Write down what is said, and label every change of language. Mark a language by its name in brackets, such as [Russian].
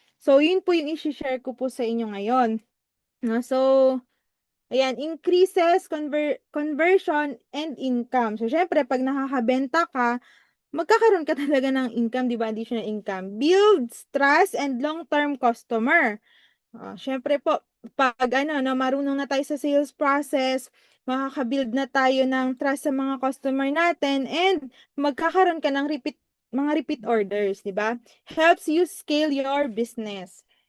[Filipino] So, yun po yung i-share ko po sa inyo ngayon. No, so, ayan, [English] increases conversion and income. [Filipino] So, syempre, pag nakakabenta ka, magkakaroon ka talaga ng income, di ba? [English] Additional income. Builds trust and long-term customer. [Filipino] Syempre po, pag ano, no, marunong na tayo sa sales process, makaka-build na tayo ng trust sa mga customer natin, and magkakaroon ka ng mga repeat orders, di ba? [English] Helps you scale your business.